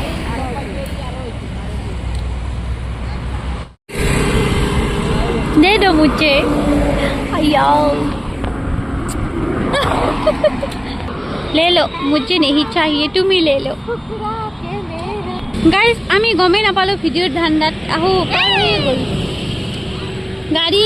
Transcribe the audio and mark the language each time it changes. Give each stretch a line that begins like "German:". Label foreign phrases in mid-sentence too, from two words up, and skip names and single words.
Hindi: दे दो मुझे ले लो, मुझे नहीं चाहिए, तुम ही ले लो।
Assamese: गाइस আমি গমেই নাপালো ভিডিঅ'ৰ ধান্দাত আহো পাৰ হৈ গ'ল গাড়ী।